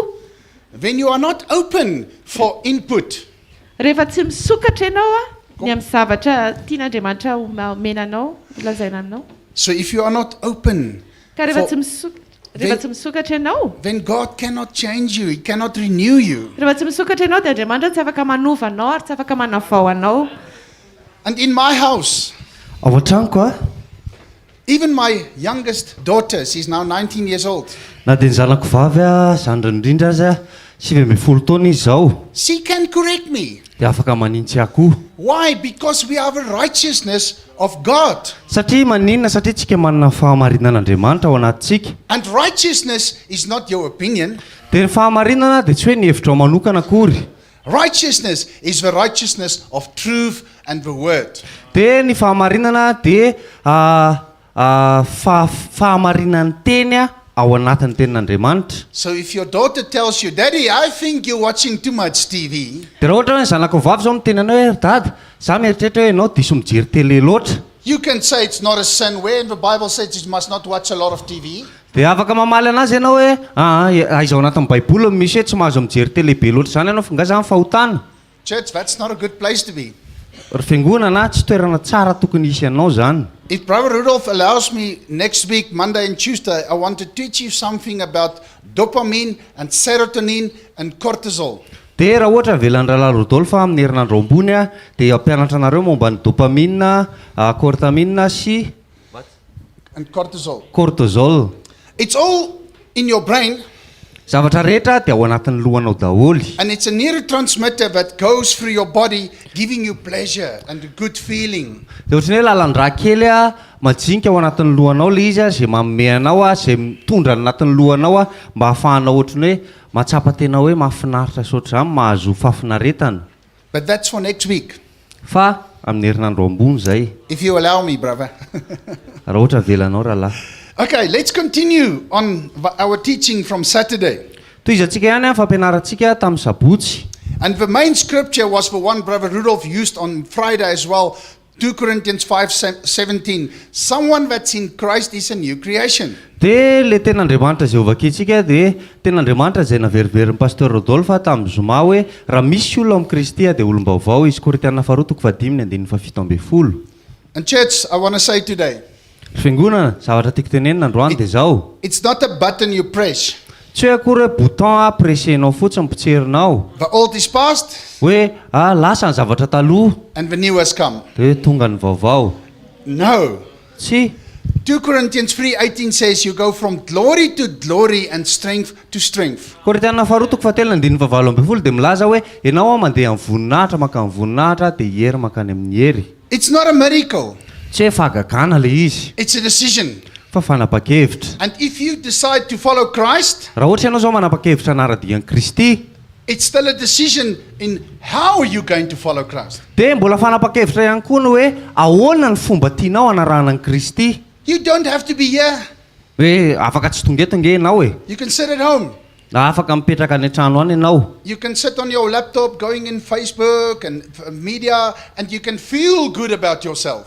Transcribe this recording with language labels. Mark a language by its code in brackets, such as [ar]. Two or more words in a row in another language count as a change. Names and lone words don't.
[en] When you are not open for input. [mg] Rehefa tsy misokatra ianao ny amin'ny zavatra tian'Andriamanitra omenanao, lazaina aminao. [en] So if you are not open, [mg] Ka rehefa tsy misokatra ianao, [en] then God cannot change you. He cannot renew you. [mg] rehefa tsy misokatra ianao dia Andriamanitra tsy afaka manova anao ary tsy afaka manavao anao. [en] And in my house, [mg] Ao an-tranoko [en] even my youngest daughter, she's now 19 years old. [mg] na dia ny zanako vavy zandriny indrindra azy 20 taona izy zao [en] she can correct me. [mg] dia afaka manintsy akoho [en] Why? Because we have a righteousness of God. [mg] satria maninona satria tsika manana fahamarinan'Andriamanitra ao anatintsika [en] And righteousness is not your opinion. [mg] dia ny fahamarinana dia tsy hoe ny hevitra ao manokana akory [en] Righteousness is the righteousness of truth and the word. [mg] dia ny fahamarinana dia fahamarinan'ny teny ao anatin'ny tenin'Andriamanitra. [en] So if your daughter tells you, Daddy, I think you're watching too much TV, [mg] Dia raha ohatra hoe ny zanako vavy zao miteny anao hoe dada, za mieritreritra hoe ianao diso mijery tele loatra. [en] you can say it's not a sin. Where in the Bible says you must not watch a lot of TV. [mg] Dia afaka mamaly anazy ianao hoe aiza ao anatin'ny baiboly misy hoe tsy mahazo mijery tele be loatra zany ianao fa nga zany fahotana. [en] Church, that's not a good place to be. [mg] Ry fiangonana tsy toerana tsara tokony hisy ianao zany. [en] If Brother Rudolph allows me next week, Monday and Tuesday, I want to teach you something about dopamine and serotonin and cortisol. [mg] Dia raha ohatra velan'ny rahalahy Rodolphe amin'ny herinandro ambony dia ampianatra anareo momba ny dopamine, cortamine sy [en] And cortisol. [mg] cortisol. [en] It's all in your brain, [mg] Zavatra rehetra dia ao anatin'ny lohanao daholo. [en] and it's a neurotransmitter that goes through your body, giving you pleasure and a good feeling. [mg] Dia ohatrany hoe lalan-drà kely majinika ao anatin'ny lohanao le izy izay manome anao izay mitondra anatin'ny lohanao mba hahafahanao ohatrany hoe mahatsapa tena hoe mahafinaritra sy ohatr'izany mahazo fahafinaretana. [en] But that's for next week, [mg] Fa amin'ny herinandro ambony zay [en] if you allow me, brother. [mg] raha ohatra velanao rahalahy. [en] Okay, let's continue on our teaching from Saturday. [mg] Toy izy antsika ihany fampianarantsika tamin'ny sabotsy. [en] And the main scripture was the one Brother Rudolph used on Friday as well, 2 Corinthians 5:17. Someone that's in Christ is a new creation. [mg] Dia le ten'Andriamanitra izay hovakintsika dia ten'Andriamanitra izay naveriverin'ny pasteur Rodolphe tamin'ny zoma hoe raha misy olona amin'ny Kristy dia olom-baovao izy. Korintana faharoa toko 5:17. [en] And church, I want to say today, [mg] Fiangonana, zavatra tiako tenenina androany dia zao. [en] it's not a button you press. [mg] Tsy hoe akory hoe bouton pressenao fotsiny potserinao [en] The old is past [mg] hoe lasa ny zavatra taloha [en] and the new has come. [mg] dia tonga ny vaovao. [en] No. [mg] Tsy [en] 2 Corinthians 3:18 says you go from glory to glory and strength to strength. [mg] Korintana faharoa toko 7:20 dia milaza hoe ianao mandeha amin'ny voninahitra maka amin'ny voninahitra dia hery makany amin'ny hery. [en] It's not a miracle. [mg] Tsy hoe fahagagana le izy [en] It's a decision. [mg] fa fanapa-kevitra. [en] And if you decide to follow Christ, [mg] Raha ohatra ianao zao manapa-kevitra anara-dian'i Kristy [en] it's still a decision in how you're going to follow Christ. [mg] dia mbola fanapa-kevitra ihany koa ny hoe ahoana ny fomba tianao anarahana an'i Kristy. [en] You don't have to be here. [mg] Hoe afaka tsy tongetongenao e. [en] You can sit at home. [mg] Afaka mipetraka any an-trano any ianao. [en] You can sit on your laptop going in Facebook and media and you can feel good about yourself.